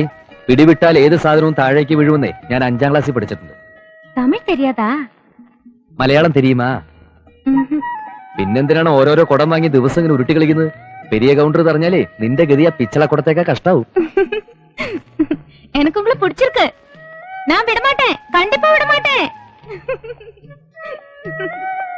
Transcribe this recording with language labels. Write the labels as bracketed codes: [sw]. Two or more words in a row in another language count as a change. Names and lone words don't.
[ml] പിടിവിട്ടാൽ ഏത് സാധനവും താഴേക്ക് വീഴുമെന്നേ ഞാൻ 5ാം ക്ലാസ്സിൽ പഠിച്ചിട്ടുണ്ട്. [ta] தமிழ் தெரியாதா? மலையாளம் தெரியுமா? [ml] പിന്നെന്തിനാണ് ഓരോരോ കുടം വാങ്ങി ദിവസം ഇങ്ങനെ ഉരുട്ടി കളിക്കുന്നത്? പെരിയ കൗണ്ടർ പറഞ്ഞാലേ നിന്റെ ഗതി ആ പിച്ചള കുടത്തേക്കാ കഷ്ടാവും. [ta] எனக்கு உங்களை பிடிச்சிருக்கு. நான் விட மாட்டேன், கண்டிப்பா விட மாட்டேன்.